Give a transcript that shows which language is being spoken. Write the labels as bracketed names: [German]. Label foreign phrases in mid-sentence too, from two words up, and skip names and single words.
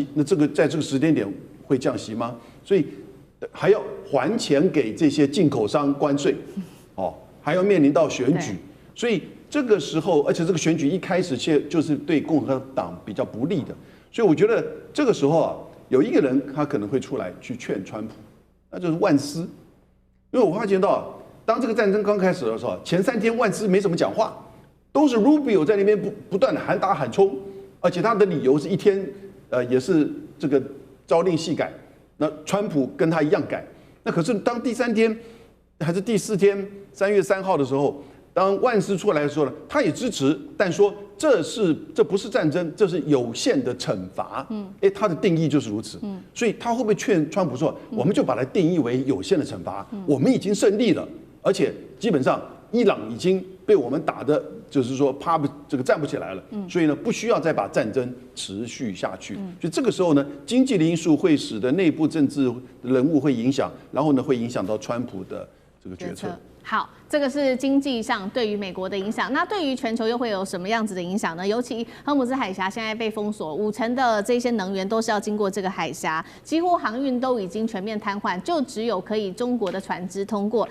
[Chinese] 那這個在這個時間點會降息嗎？所以還要還錢給這些進口商關稅，還要面臨到選舉，所以這個時候，而且這個選舉一開始就是對共和黨比較不利的，所以我覺得這個時候啊。有一個人他可能會出來去勸川普，那就是萬斯，因為我發覺到，當這個戰爭剛開始的時候，前3天萬斯沒怎麼講話，都是 Rubio 在那邊不斷的喊打喊衝，而且他的理由是一天也是這個朝令夕改，那川普跟他一樣改，那可是當第3天還是第4天3月3號的時候，當萬斯出來的時候呢，他也支持，但說這不是戰爭，這是有限的懲罰。他的定義就是如此。所以他會不會勸川普說，我們就把它定義為有限的懲罰？我們已經勝利了，而且基本上伊朗已經被我們打的，就是說站不起來了。所以呢，不需要再把戰爭持續下去。所以這個時候呢，經濟的因素會使得內部政治人物會影響，然後呢，會影響到川普的這個決策。好，這個是經濟上對於美國的影響。那對於全球又會有什麼樣子的影響呢？尤其荷姆斯海峽現在被封鎖，50%的這些能源都是要經過這個海峽，幾乎航運都已經全面癱瘓，就只有可以中國的船只通過。